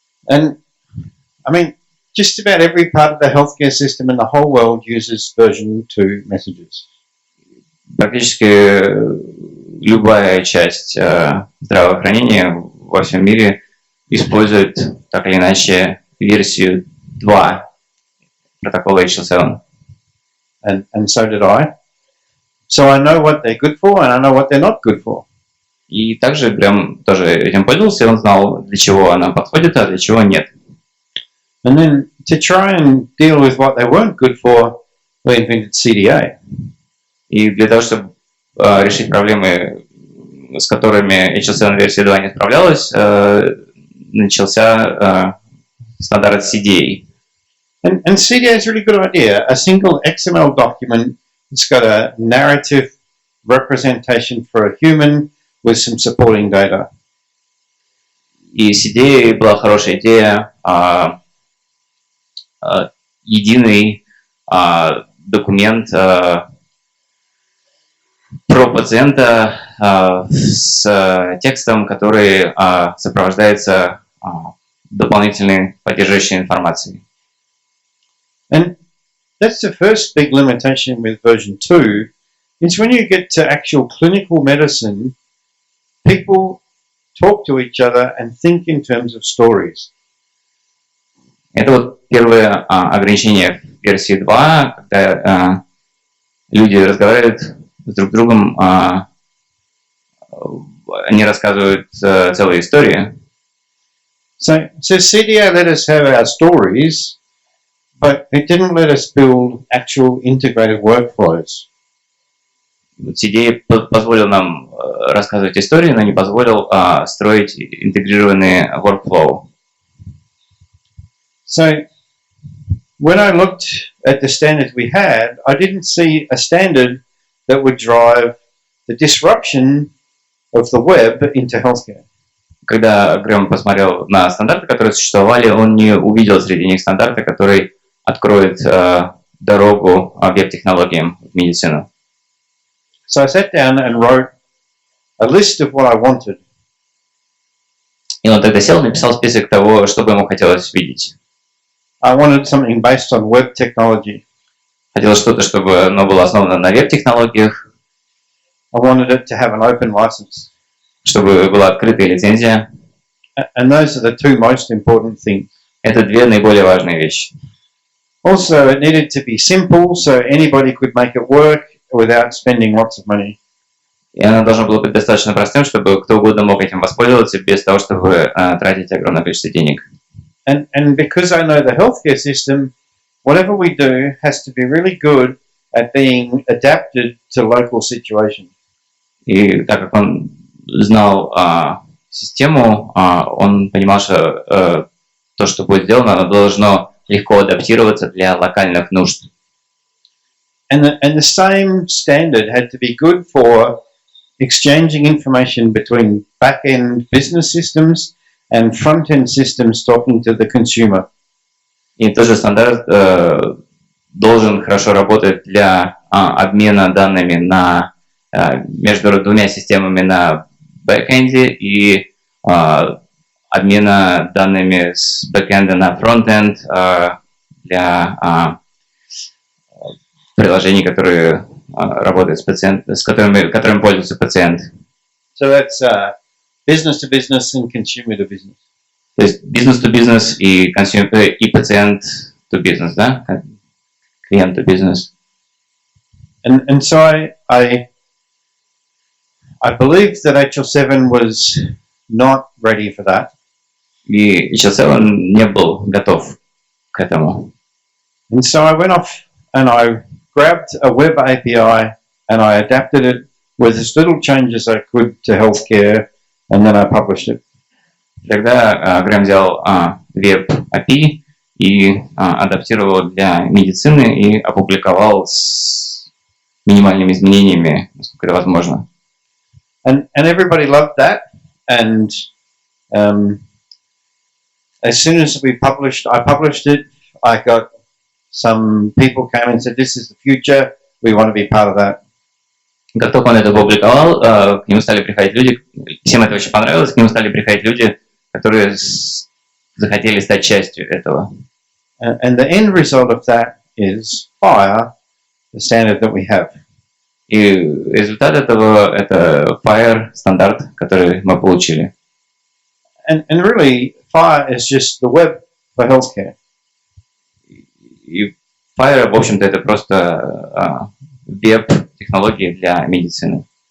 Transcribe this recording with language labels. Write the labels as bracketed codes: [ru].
[en] And I mean, just about every part of the healthcare system in the whole world uses version 2 messages. [ru] Практически любая часть здравоохранения во всем мире использует так или иначе версию 2 протокола HL7. [en] And so did I. So I know what they're good for and I know what they're not good for. [ru] И также Грэм тоже этим пользовался, и он знал, для чего она подходит, а для чего нет. [en] And then to try and deal with what they weren't good for, we invented CDA. [ru] И для того, чтобы решить проблемы, с которыми HL7 версия 2 не справлялась, начался стандарт CDA. [en] And CDA is a really good idea. A single XML document that's got a narrative representation for a human with some supporting data. [ru] И CDA была хорошая идея, единый документ про пациента с текстом, который сопровождается дополнительной поддерживающей информацией. [en] And that's the first big limitation with version 2, is when you get to actual clinical medicine, people talk to each other and think in terms of stories. [ru] Это вот первое ограничение в версии 2, когда люди разговаривают с друг другом, они рассказывают целые истории. [en] So CDA let us have our stories, but it didn't let us build actual integrated workflows. [ru] CDA позволил нам рассказывать истории, но не позволил строить интегрированные workflow. [en] So when I looked at the standards we had, I didn't see a standard that would drive the disruption of the web into healthcare. [ru] Когда Грэм посмотрел на стандарты, которые существовали, он не увидел среди них стандарта, который откроет дорогу веб-технологиям в медицину. [en] So I sat down and wrote a list of what I wanted. [ru] И он тогда сел и написал список того, что бы ему хотелось видеть. [en] I wanted something based on web technology. [ru] Хотелось что-то, чтобы оно было основано на веб-технологиях. [en] I wanted it to have an open license. [ru] Чтобы была открытая лицензия. [en] And those are the two most important things. [ru] Это две наиболее важные вещи. [en] Also, it needed to be simple, so anybody could make it work without spending lots of money. [ru] И оно должно было быть достаточно простым, чтобы кто угодно мог этим воспользоваться без того, чтобы тратить огромное количество денег. [en] And because I know the healthcare system, whatever we do has to be really good at being adapted to local situations. [ru] И так как он знал систему, он понимал, что то, что будет сделано, оно должно легко адаптироваться для локальных нужд. [en] And the same standard had to be good for exchanging information between back-end business systems and front-end systems talking to the consumer. [ru] И тот же стандарт должен хорошо работать для обмена данными между двумя системами на бэкэнде и обмена данными с бэкэнда на фронтенд для приложений, которые работают с пациентом, которыми пользуется пациент. [en] So that's business to business and consumer to business. [ru] То есть [en] business to business [ru] и пациент [en] to business, [ru] да? Клиент [en] to business. And so I believe that HL7 was not ready for that. [ru] И HLC он не был готов к этому. [en] And so I went off and I grabbed a web API and I adapted it with as little changes I could to healthcare, and then I published it. [ru] Тогда Грэм взял веб API и адаптировал для медицины и опубликовал с минимальными изменениями, насколько это возможно. [en] And everybody loved that. And as soon as I published it, I got some people came and said, "This is the future. We want to be part of that." [ru] Как только он это опубликовал, к нему стали приходить люди, всем это очень понравилось, к нему стали приходить люди, которые захотели стать частью этого. [en] And the end result of that is FHIR, the standard that we have. [ru] И результат этого это FHIR стандарт, который мы получили. [en] And really, FHIR is just the web for healthcare. [ru] И FHIR, в общем-то, это просто веб-технологии для медицины.